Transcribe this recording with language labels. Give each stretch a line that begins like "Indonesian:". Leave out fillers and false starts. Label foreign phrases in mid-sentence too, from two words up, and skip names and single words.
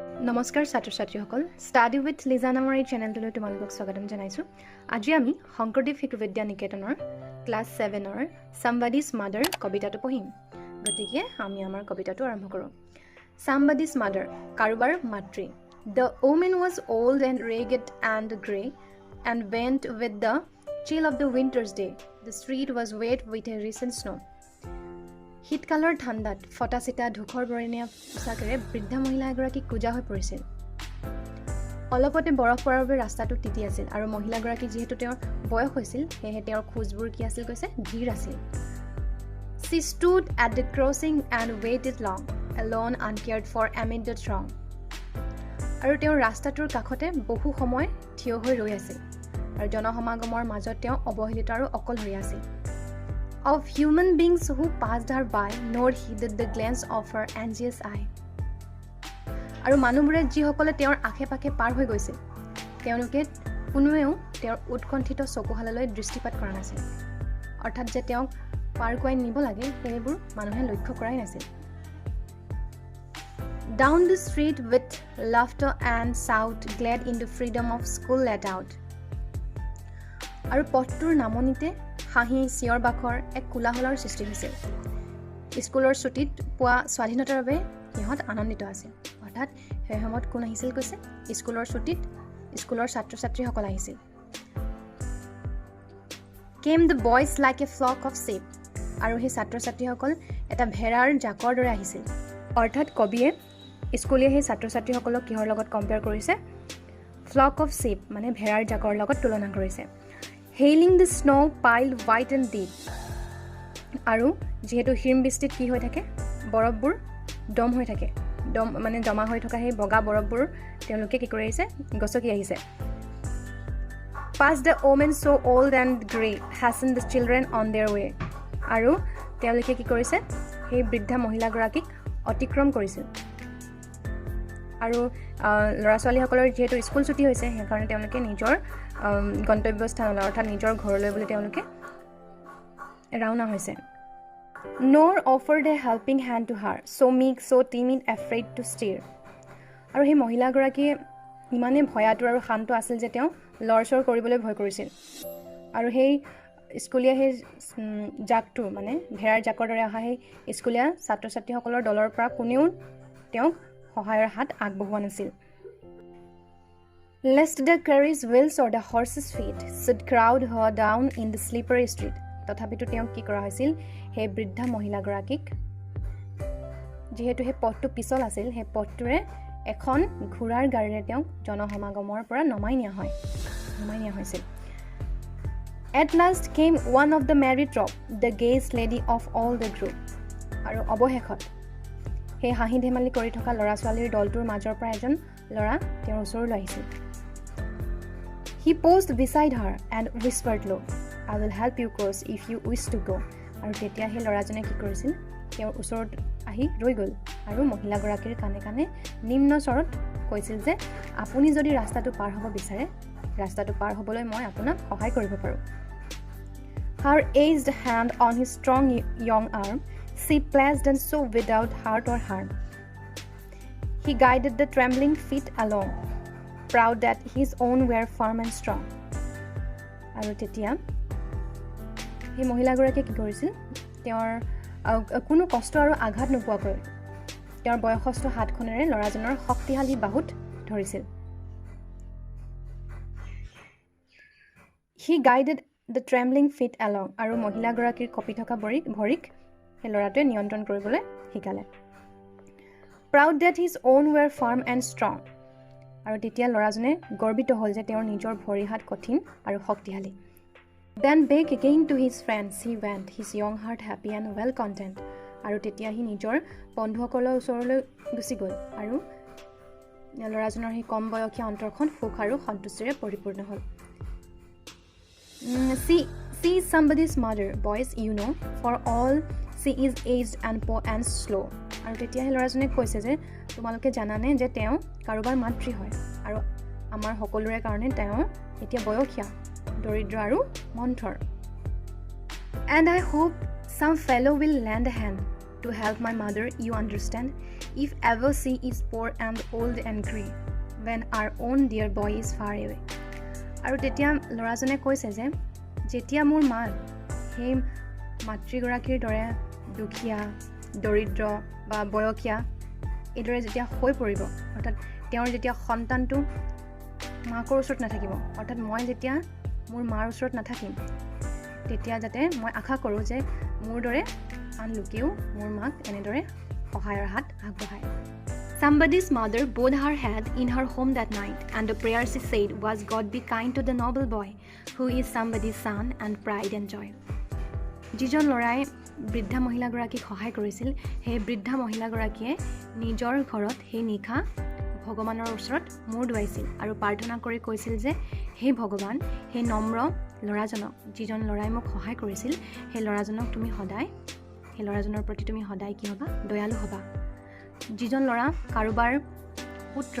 Assamese: নমস্কাৰ ছাত্ৰ ছাত্ৰীসকল ষ্টাডি উইথ লিজা নামৰ এই চেনেলটোলৈ তোমালোকক স্বাগতম জনাইছোঁ। আজি আমি শংকৰদেৱ শিশু বিদ্যা নিকেতনৰ ক্লাছ 7ৰ সামবাদিজ মাদাৰ কবিতাটো পঢ়িম। গতিকে আমি আমাৰ কবিতাটো আৰম্ভ কৰোঁ। সামবাদিজ মাদাৰ, কাৰোবাৰ মাতৃ।
English: The woman was old and ragged and grey and went with the chill of the winter's day. The street was wet with a recent snow.
Assamese: শীতকালৰ ঠাণ্ডাত ফটা চিটা ধূসৰ বৰণীয়া পোচাকেৰে বৃদ্ধা মহিলা এগৰাকী কোজা হৈ পৰিছিল। অলপতে বৰফ পৰাৰ বাবে ৰাস্তাটো তিতি আছিল আৰু মহিলাগৰাকী যিহেতু তেওঁৰ বয়স হৈছিল সেয়েহে তেওঁৰ খোজবোৰ কি আছিল কৈছে ধীৰ আছিল।
English: She stood at the crossing and waited long, alone uncared for amid the throng.
Assamese: আৰু তেওঁৰ ৰাস্তাটোৰ কাষতে বহু সময় থিয় হৈ ৰৈ আছিল আৰু জনসমাগমৰ মাজত তেওঁ অৱহেলিত আৰু অকলশৰীয়া আছিল।
English: Of human beings who passed her by, nor heeded the glance of her anxious eye.
Assamese: আৰু মানুহবোৰে যিসকলে তেওঁৰ আশে পাশে পাৰ হৈ গৈছিল তেওঁলোকে কোনোৱেও তেওঁৰ উৎকণ্ঠিত চকুহাললৈ দৃষ্টিপাত কৰা নাছিল। অৰ্থাৎ যে তেওঁক পাৰ কৰাই নিব লাগে সেইবোৰ মানুহে লক্ষ্য কৰাই নাছিল।
English: Down the street with laughter and shout, glad in the freedom of school let out.
Assamese: আৰু পথটোৰ নামনিতে হাঁহি চিঞৰ বাখৰ এক কোলাহলৰ সৃষ্টি হৈছিল। স্কুলৰ ছুটীত পোৱা স্বাধীনতাৰ বাবে সিহঁত আনন্দিত আছিল। অৰ্থাৎ সেই সময়ত কোন আহিছিল কৈছে স্কুলৰ ছুটীত স্কুলৰ ছাত্ৰ ছাত্ৰীসকল আহিছিল।
English: Came the boys like a flock of sheep.
Assamese: আৰু সেই ছাত্ৰ ছাত্ৰীসকল এটা ভেড়াৰ জাকৰ দৰে আহিছিল। অৰ্থাৎ কবিয়ে স্কুলীয়া সেই ছাত্ৰ ছাত্ৰীসকলক কিহৰ লগত কম্পেয়াৰ কৰিছে
English: flock of sheep
Assamese: মানে ভেড়াৰ জাকৰ লগত তুলনা কৰিছে।
English: Hailing the snow piled white and deep.
Assamese: আৰু যেহেতু হিম বৃষ্টিত কি হৈ থাকে বৰফবোৰ দম হৈ থাকে দম মানে জমা হৈ থকা সেই বগা বৰফবোৰ তেওঁলোকে কি কৰি আহিছে গছকি আহিছে।
English: Past the women so old and grey, hastened the children on their way.
Assamese: আৰু তেওঁলোকে কি কৰিছে সেই বৃদ্ধা মহিলাগৰাকীক অতিক্ৰম কৰিছিল। আৰু ল'ৰা ছোৱালীসকলৰ যিহেতু স্কুল ছুটি হৈছে সেইকাৰণে তেওঁলোকে নিজৰ গন্তব্যস্থানলৈ অৰ্থাৎ নিজৰ ঘৰলৈ বুলি তেওঁলোকে ৰাওনা হৈছে।
English: Nor offered a helping hand to her, so meek, so timid, afraid to steer.
Assamese: আৰু সেই মহিলাগৰাকীয়ে ইমানেই ভয়াতুৰ আৰু শান্ত আছিল যে তেওঁ লৰচৰ কৰিবলৈ ভয় কৰিছিল। আৰু সেই স্কুলীয়া সেই জাকটো মানে ভেড়াৰ জাকৰ দৰে অহা সেই স্কুলীয়া ছাত্ৰ ছাত্ৰীসকলৰ দলৰ পৰা কোনেও তেওঁক সহায়ৰ হাত আগবঢ়োৱা নাছিল।
English: Lest the carriage wheels or the horse's feet should crowd her down in the slippery street.
Assamese: তথাপিতো তেওঁক কি কৰা হৈছিল সেই বৃদ্ধা মহিলাগৰাকীক যিহেতু সেই পথটো পিছল আছিল সেই পথটোৰে এখন ঘোঁৰাৰ গাড়ীৰে তেওঁক জনসমাগমৰ পৰা নমাই নিয়া হৈছিল।
English: At last came one of the merry trop, the gayest lady of all the group.
Assamese: আৰু অৱশেষত সেই হাঁহি ধেমালি কৰি থকা ল'ৰা ছোৱালীৰ দলটোৰ মাজৰ পৰা এজন ল'ৰা তেওঁৰ ওচৰলৈ আহিছিল।
English: He paused beside her and whispered low, I will help you cross if you wish to go.
Assamese: আৰু তেতিয়া সেই ল'ৰাজনে কি কৰিছিল তেওঁৰ ওচৰত আহি ৰৈ গ'ল আৰু মহিলাগৰাকীৰ কাণে কাণে নিম্ন স্বৰত কৈছিল যে আপুনি যদি ৰাস্তাটো পাৰ হ'ব বিচাৰে ৰাস্তাটো পাৰ হ'বলৈ মই আপোনাক সহায় কৰিব পাৰোঁ।
English: Her aged hand on his strong young arm, she placed and so without hurt or harm. He guided the trembling feet along, proud that his own were firm and strong.
Assamese: আৰু তেতিয়া সেই মহিলাগৰাকীয়ে কি কৰিছিল তেওঁৰ কোনো কষ্ট আৰু আঘাত নোপোৱাকৈ তেওঁৰ বয়সস্থ হাতখনেৰে ল'ৰাজনৰ শক্তিশালী বাহুত ধৰিছিল।
English: He guided the trembling feet along.
Assamese: আৰু মহিলাগৰাকীৰ কঁপি থকা ভৰিক সেই ল'ৰাটোৱে নিয়ন্ত্ৰণ কৰিবলৈ শিকালে।
English: Proud that his own were firm and strong.
Assamese: আৰু তেতিয়া ল'ৰাজনে গৰ্বিত হ'ল যে তেওঁৰ নিজৰ ভৰি হাত কঠিন আৰু শক্তিশালী।
English: Then back again to his friends he went, his young heart happy and well content.
Assamese: আৰু তেতিয়া সি নিজৰ বন্ধুসকলৰ ওচৰলৈ গুচি গ'ল আৰু ল'ৰাজনৰ সেই কম বয়সীয়া অন্তৰখন সুখ আৰু সন্তুষ্টিৰে পৰিপূৰ্ণ হ'ল।
English: She is somebody's mother, boys, you know, for all she is aged and poor and slow.
Assamese: আৰু তেতিয়া সেই ল'ৰাজনে কৈছে যে তোমালোকে জানানে যে তেওঁ কাৰোবাৰ মাতৃ হয় আৰু আমাৰ সকলোৰে কাৰণে তেওঁ এতিয়া বয়সীয়া দৰিদ্ৰ আৰু মন্থৰ।
English: And I hope some fellow will lend a hand to help my mother, you understand? If ever she is poor and old and grey, when our own dear boy is far away.
Assamese: আৰু তেতিয়া ল'ৰাজনে কৈছে যে যেতিয়া মোৰ মা সেই মাতৃগৰাকীৰ দৰে দুখীয়া দৰিদ্ৰ বা বয়সীয়া এইদৰে যেতিয়া হৈ পৰিব অৰ্থাৎ তেওঁৰ যেতিয়া সন্তানটো মাকৰ ওচৰত নাথাকিব অৰ্থাৎ মই যেতিয়া মোৰ মাৰ ওচৰত নাথাকিম তেতিয়া যাতে মই আশা কৰোঁ যে মোৰ দৰে আন লোকেও মোৰ মাক এনেদৰে সহায়ৰ হাত আগবঢ়ায়
English: Somebody's mother bowed her head in her home that night, and the prayer she said was, God be kind to the noble boy, who is somebody's son and pride and joy.
Assamese: যিজন ল'ৰাই বৃদ্ধা মহিলাগৰাকীক সহায় কৰিছিল সেই বৃদ্ধা মহিলাগৰাকীয়ে নিজৰ ঘৰত সেই নিশা ভগৱানৰ ওচৰত মূৰ দুৱাইছিল আৰু প্ৰাৰ্থনা কৰি কৈছিল যে হে ভগৱান সেই নম্ৰ ল'ৰাজনক যিজন ল'ৰাই মোক সহায় কৰিছিল সেই ল'ৰাজনক তুমি সদায় সেই ল'ৰাজনৰ প্ৰতি তুমি সদায় কি হ'বা দয়ালু হ'বা যিজন ল'ৰা কাৰোবাৰ পুত্ৰ